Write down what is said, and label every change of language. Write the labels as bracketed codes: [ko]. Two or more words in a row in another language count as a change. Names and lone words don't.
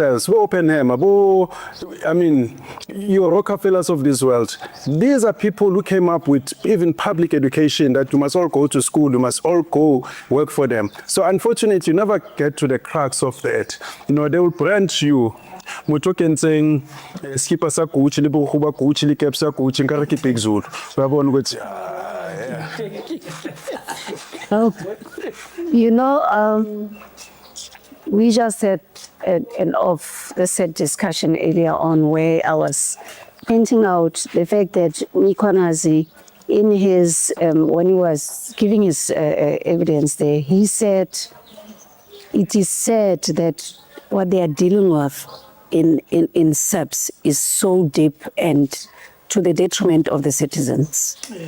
[en] We open him, I mean, your Rockefellers of this world. These are people who came up with even public education that you must all go to school, you must all go work for them. So unfortunately, you never get to the crux of that. You know, they will brand you. [st] Motho ke ntseng skipa sa Gucci le bogoba Gucci le cap sa Gucci nkare ke Big Zulu. Ba bona ukuthi [en] Oh, you know, we just had an off-the-set discussion earlier on where I was pointing out the fact that Mikonazi, in his, when he was giving his evidence there, he said, it is said that what they are dealing with in SAPS is so deep and to the detriment of the citizens.